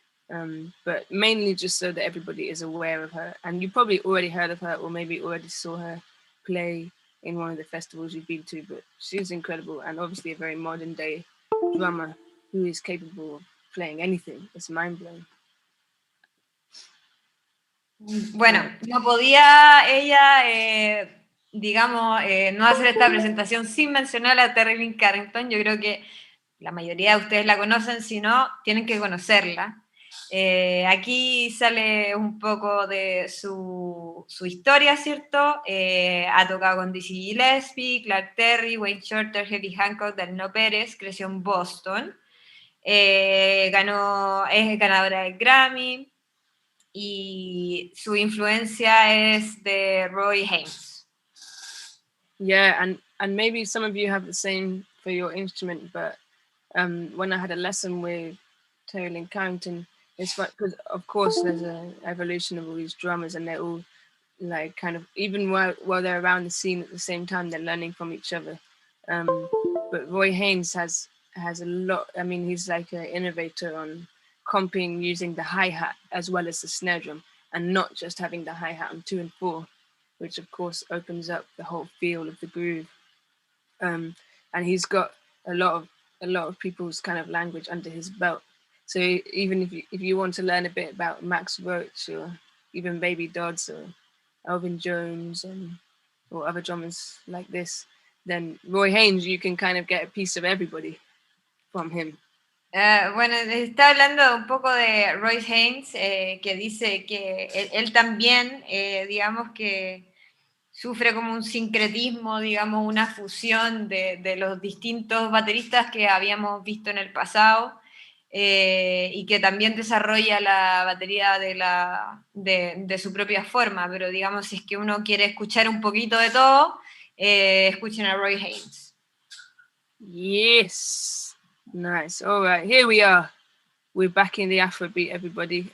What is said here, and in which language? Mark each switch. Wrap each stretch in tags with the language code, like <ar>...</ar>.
<en>But mainly just so that everybody is aware of her. And you probably already heard of her, or maybe already saw her play in one of the festivals you've been to, but she's incredible, and obviously a very modern day drummer who is capable of playing anything. It's mind-blowing.</en> <es>Bueno, no podía ella, digamos, no hacer esta presentación sin mencionar a Terry Lynn Carrington. Yo creo que la mayoría de ustedes la conocen, si no, tienen que conocerla. Aquí sale un poco de su historia, ¿cierto? Ha tocado con Dizzy Gillespie, Clark Terry, Wayne Shorter, Herbie Hancock, Dalino Pérez, creció en Boston, es ganadora del Grammy, y su influencia es de Roy Haynes.</es> <en>Yeah, and maybe some of you have the same for your instrument, but when I had a lesson with Terry Lynn Carrington, it's fun because of course there's an evolution of all these drummers, and they're all like kind of, even while they're around the scene at the same time, they're learning from each other. But Roy Haynes has a lot. I mean, he's like an innovator on comping using the hi-hat as well as the snare drum, and not just having the hi-hat on 2 and 4, which of course opens up the whole feel of the groove. And he's got a lot of people's kind of language under his belt. So even if you want to learn a bit about Max Roach or even Baby Dodds or Elvin Jones or other drummers like this, then Roy Haynes, you can kind of get a piece of everybody from him.</en> <es>Bueno, está hablando un poco de Roy Haynes, que dice que él también, digamos que sufre como un sincretismo, digamos, una fusión de los distintos bateristas que habíamos visto en el pasado, y que también desarrolla la batería de su propia forma, pero digamos, si es que uno quiere escuchar un poquito de todo, escuchen a Roy Haynes.</es> <en>Yes. Nice. All right, here we are. we're back in the Afrobeat, everybody.</en>